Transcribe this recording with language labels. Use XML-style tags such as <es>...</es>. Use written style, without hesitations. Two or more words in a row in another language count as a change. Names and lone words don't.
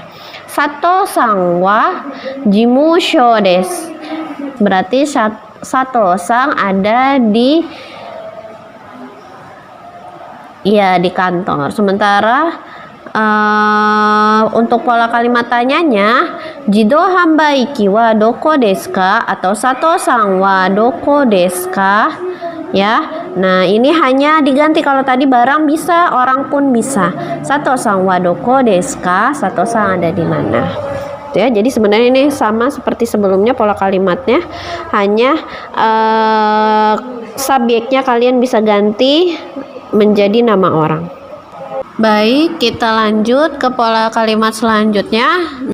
<ja>佐藤さんは事務所です.</ja> <id>Berarti sato sang ada di di kantor. Sementara untuk pola kalimat tanyanya,</id> <ja>自動販売機はどこですか atau 佐藤さんはどこですか ya.</ja> <id>Nah, ini hanya diganti. Kalau tadi barang bisa, orang pun bisa.</id> <ja>佐藤さんはどこですか,</ja> <id>sato sang ada di mana. Ya, jadi sebenarnya ini sama seperti sebelumnya pola kalimatnya, hanya subjeknya kalian bisa ganti menjadi nama orang. Baik, kita lanjut ke pola kalimat selanjutnya.</id>